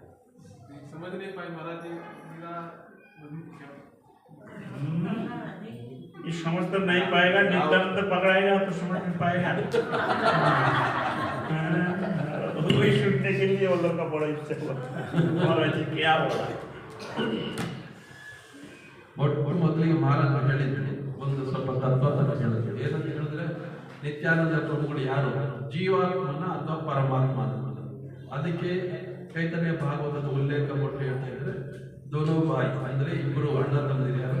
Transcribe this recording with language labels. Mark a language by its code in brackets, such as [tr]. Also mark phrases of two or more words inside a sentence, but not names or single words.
[hi] समझ नहीं पाए महाराज जी मेरा ये समझ तो नहीं पाएगा, नित्यानंद पकड़ाएगा तो समझ में पाएगा। वही सुनने के लिए वो लोग का बड़ा इच्छा हुआ महाराज जी क्या बोला। [kn] ಒಟ್ಟು ಮೊದಲಿಗೆ ಮಹಾರಾಜರು ಹೇಳಿದ್ರು ಒಂದು ಸ್ವಲ್ಪ ತತ್ವವನ್ನು ಹೇಳಿದ್ರು. ಏನಂತ ಹೇಳಿದ್ರೆ ನಿತ್ಯಾನಂದ ಪ್ರಭುಗಳು ಯಾರು? ಜೀವಾತ್ಮನ ಅಥವಾ ಪರಮಾತ್ಮನ. ಅದಕ್ಕೆ ಚೈತನ್ಯ ಭಾಗವತದ ಉಲ್ಲೇಖ ಕೊಟ್ಟು ಹೇಳ್ತಾ ಇದ್ರೆ [hi] दोनों भाई [kn] ಅಂದ್ರೆ ಇಬ್ಬರು ಅಣ್ಣ ತಮ್ಮದಿರು ಯಾರು?